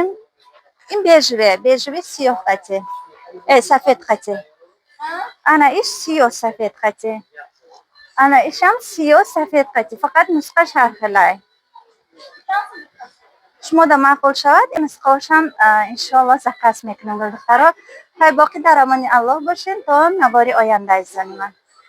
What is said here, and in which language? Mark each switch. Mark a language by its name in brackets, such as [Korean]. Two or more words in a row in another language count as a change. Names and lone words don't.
[Tajik] ин бежевӣ сиёҳ хати. сафед хати. ана иш сиёҳ сафед хати. ана ишам сиёҳ сафед хати. фақат нусхаш ҳар хелай. шумода маъқул шавад, ин нусхаҳошам иншоалло заказ мекунем духтаро. Ҳай боқӣ дар амони Аллоҳ bo'lsin, то навбари оянда izlanman.